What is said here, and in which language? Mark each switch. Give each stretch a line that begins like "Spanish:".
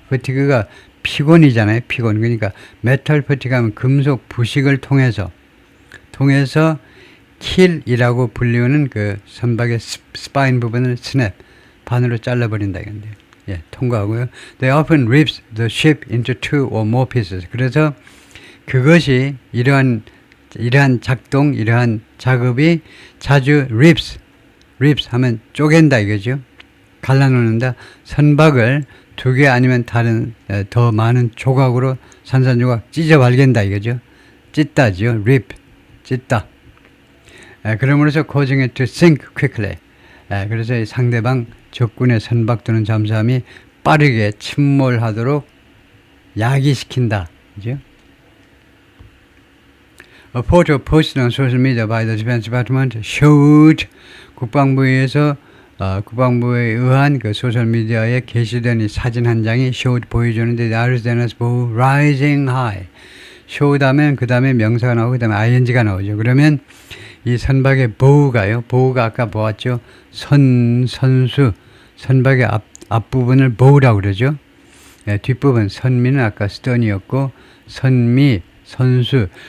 Korean: fatigue가 피곤이잖아요. 피곤. 그러니까 metal fatigue 하면 금속 부식을 통해서 kill이라고 불리우는 그 선박의 스파인 부분을 snap, 반으로 잘라버린다 이건데, 통과하고요.
English: They often rips the ship into 2 or more pieces.
Korean: 그래서 그것이 이러한 작업이 자주 rips 하면 쪼갠다 이거죠. 갈라놓는다. 선박을 2개 아니면 다른 더 많은 조각으로 산산조각 찢어 발견다 이거죠. 찢다죠. 찢다.
English: 그러므로서 causing it to sink quickly.
Korean: 그래서 이 상대방 적군의 선박 또는 잠수함이 빠르게 침몰하도록 야기시킨다. 그죠?
English: A photo posted on social media by the Defense Department showed
Korean: 국방부에 의한 그 소셜 미디어에 게시된 이 사진 한 장이
English: showed 보여주는데 the Arizona bow rising high.
Korean: showed 하면 그 다음에 명사가 나오고 그 다음에 ing가 나오죠. 그러면 이 선박의 bow가 아까 보았죠. 선박의 앞부분을 bow라고 그러죠. 뒷부분 선미는 아까 stun이었고 선미 선수.